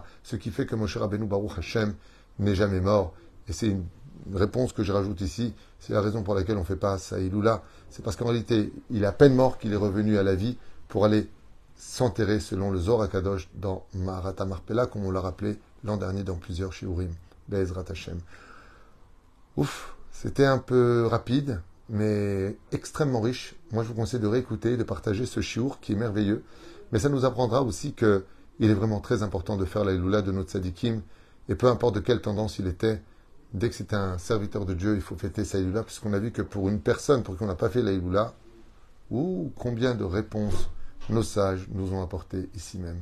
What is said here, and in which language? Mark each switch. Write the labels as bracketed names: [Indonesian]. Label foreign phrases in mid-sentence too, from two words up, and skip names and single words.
[French] Ce qui fait que Moshe Rabbeinu, [Hebrew] ברוך השם, [French] n'est jamais mort. Et c'est une réponse que je rajoute ici. C'est la raison pour laquelle on ne fait pas ça Iloula. C'est parce qu'en réalité, il est à peine mort qu'il est revenu à la vie pour aller s'enterrer selon le Zohar HaKadosh dans Maharat Marpella, comme on l'a rappelé l'an dernier dans plusieurs shiurim. [Hebrew] בעזרת השם. [French] Ouf, c'était un peu rapide, mais extrêmement riche. Moi, je vous conseille de réécouter, de partager ce shiur qui est merveilleux. Mais ça nous apprendra aussi qu'il est vraiment très important de faire la Iloula de notre tzadikim, et peu importe de quelle tendance il était, dès que c'est un serviteur de Dieu, il faut fêter sa Iloula, puisqu'on a vu que pour une personne, pour qui on n'a pas fait la Iloula, combien de réponses nos sages nous ont apportées ici même.